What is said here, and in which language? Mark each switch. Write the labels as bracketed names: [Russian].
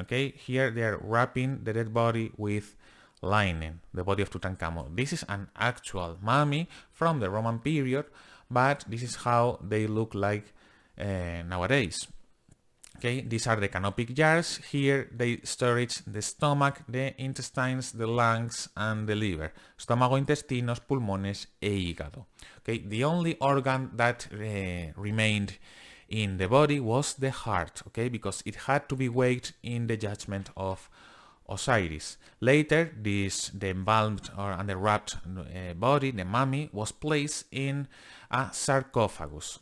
[English] Okay, here they are wrapping the dead body with linen, the body of Tutankhamun. This is an actual mummy from the Roman period, but this is how they look like nowadays. Okay, these are the canopic jars. Here they storage the stomach, the intestines, the lungs, and the liver. [Spanish] Estómago, intestinos, pulmones, e hígado. [English] Okay, the only organ that remained in the body was the heart. Okay, because it had to be weighed in the judgment of Osiris. Later, the embalmed and the wrapped body, the mummy, was placed in a sarcophagus.